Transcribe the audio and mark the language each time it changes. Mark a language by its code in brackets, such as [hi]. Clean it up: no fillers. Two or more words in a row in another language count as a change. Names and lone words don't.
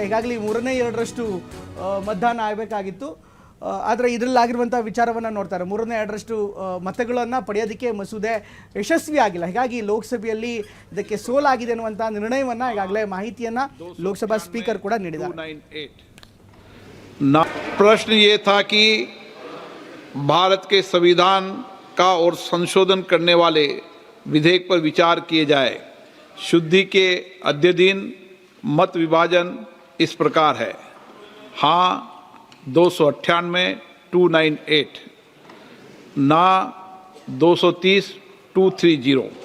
[kn] ಈಗಾಗಲೇ 2/3 ಮತದಾನ ಆಗಬೇಕಾಗಿತ್ತು. ಆದರೆ ಇದರಲ್ಲಾಗಿರುವಂಥ ವಿಚಾರವನ್ನು ನೋಡ್ತಾರೆ, 2/3 ಮತಗಳನ್ನು ಪಡೆಯೋದಕ್ಕೆ ಮಸೂದೆ ಯಶಸ್ವಿ ಆಗಿಲ್ಲ. ಹೀಗಾಗಿ ಲೋಕಸಭೆಯಲ್ಲಿ ಇದಕ್ಕೆ ಸೋಲಾಗಿದೆ ಅನ್ನುವಂಥ ನಿರ್ಣಯವನ್ನು, ಈಗಾಗಲೇ ಮಾಹಿತಿಯನ್ನು ಲೋಕಸಭಾ ಸ್ಪೀಕರ್ ಕೂಡ ನೀಡಿದ್ದಾರೆ. [hi] प्रश्न ये था कि भारत के संविधान का और संशोधन करने वाले विधेयक पर विचार किए जाए। शुद्धि के अद्यतन मत विभाजन इस प्रकार है: हाँ 298 298, ना 230 230।